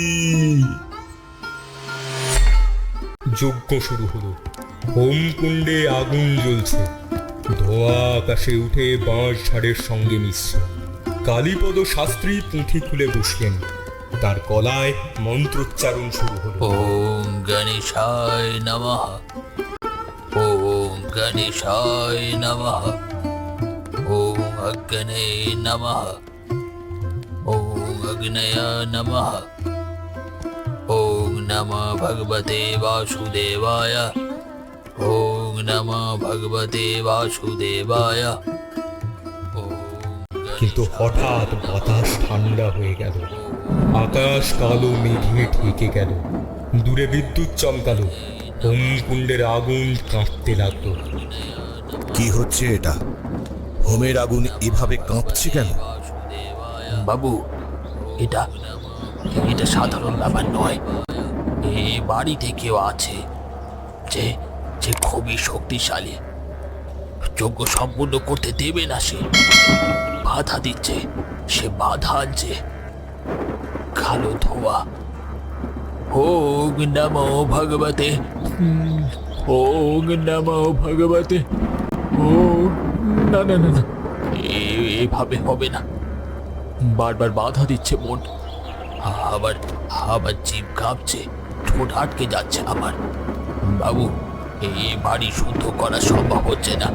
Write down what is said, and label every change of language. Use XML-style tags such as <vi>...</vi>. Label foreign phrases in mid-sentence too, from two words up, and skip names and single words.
<bn>যজ্ঞ শুরু হলো। হোমকুণ্ডে আগুন জ্বলছে, ধোঁয়া আকাশে উঠে বাঁশ ঝাড়ের সঙ্গে মিশছে। কালীপদ শাস্ত্রী পুঁথি খুলে বসলেন। তার গলায় মন্ত্রোচ্চারণ শুরু হলো।</bn> <sa>ওম গণেশায় নমঃ, ওম গণেশায় নমঃ, ওম অগ্নে নমঃ, ওম অগ্নয় নমঃ, ওম নমঃ ভগবতে বাসুদেবায়, ওম নমঃ ভগবতে বাসুদেবায়।</sa> <bn>কিন্তু হঠাৎ বাতাস ঠান্ডা হয়ে গেল, আকাশ কালো মেঘে ঢেকে গেল, দূরে বিদ্যুৎ চমকালো, হোমকুণ্ডের আগুন কাঁপতে লাগলো। কি হচ্ছে এটা? হোমের আগুন এভাবে কাঁপছে কেন? বাবু, এটা এটা সাধারণ ব্যাপার নয়। এ বাড়িতে কেউ আছে যে যে খুবই শক্তিশালী। যজ্ঞ সম্পূর্ণ করতে দেবে না সে, বাধা দিচ্ছে, সে বাধা আনছে। কালো ধোয়া।</bn> <sa>ওম নমো ভগবতে, ওম নমো ভগবতে।</sa> <bn>ও না না না না, এভাবে হবে না। বারবার বাধা দিচ্ছে মন। আবার আবার জিভ কাঁপছে, ঠোঁট আটকে যাচ্ছে আমার। বাবু, এ বাড়ি শুদ্ধ করা সম্ভব হচ্ছে না।</bn>